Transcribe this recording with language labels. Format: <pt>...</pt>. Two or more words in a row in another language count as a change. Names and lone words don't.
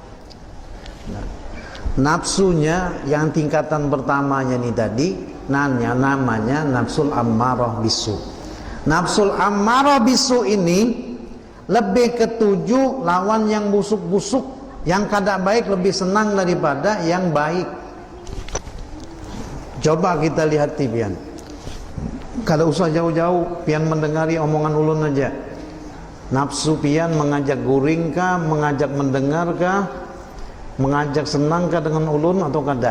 <id>Nafsunya yang tingkatan pertamanya nih tadi namanya</id> <ar>النفس الأمارة بالسوء. النفس الأمارة بالسوء</ar> <bjn>ini lebih ketujuh lawan yang busuk-busuk, yang kada baik lebih senang daripada yang baik. Coba kita lihat pian. Kada usah jauh-jauh, pian mendengari omongan ulun aja. Nafsu pian mengajak guring kah, mengajak mendengar kah, mengajak senang kah dengan ulun atau kada?</bjn>